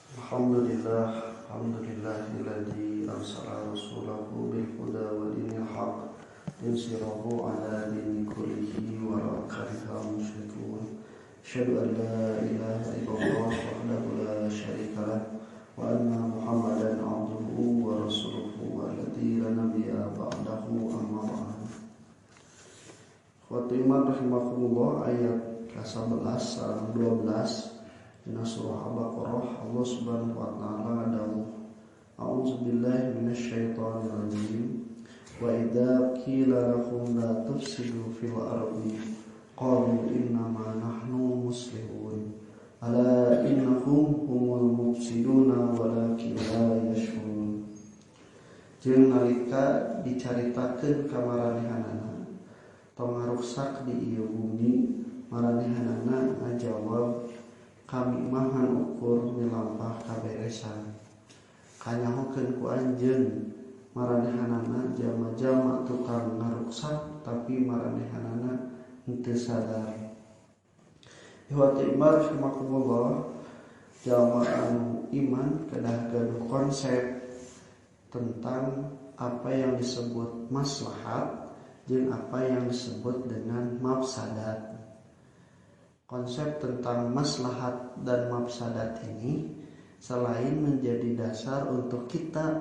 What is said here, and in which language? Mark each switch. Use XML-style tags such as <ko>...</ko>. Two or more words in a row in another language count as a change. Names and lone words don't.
<ar>الحمد لله الذي أرسل رسوله بالهدى ودين الحق ليظهره على الدين كله ولو كره المشركون. أشهد أن لا إله إلا الله وحده لا شريك له وأن محمدا عبده ورسوله الذي لا نبي بعده أما بعد. وإيمان رحمكم الله</ar> <su>ayat 11 sareng 12 Dina surah Al-Baqarah.</su> <ar>الله سبحانه وتعالى آدم أعوذ بالله من الشيطان الرجيم. وإذا قيل لهم لا تفسدوا في الأرض قالوا إنما نحن مصلحون ألا إنهم هم المفسدون ولكن لا يشعرون.</ar> <su>Jeung nalika dicaritakeun ka maranehanana pangaruksak di ieu bumi, maranehanana ngajawab kami mahan ukur milampah kaberesan kanyahokeun ku anjeun maranehanana jama-jama tukang ngaruksak tapi maranehanana henteu sadar.</su> <ar>إخوتي إيمان رحمكم الله,</ar> <su>jalma iman kedah gaduh konsep</su> <id>tentang apa yang disebut maslahat</id> <su>jeung</su> <id>apa yang disebut dengan mafsadat. Konsep tentang maslahat dan mafsadat ini selain menjadi dasar untuk kita</id>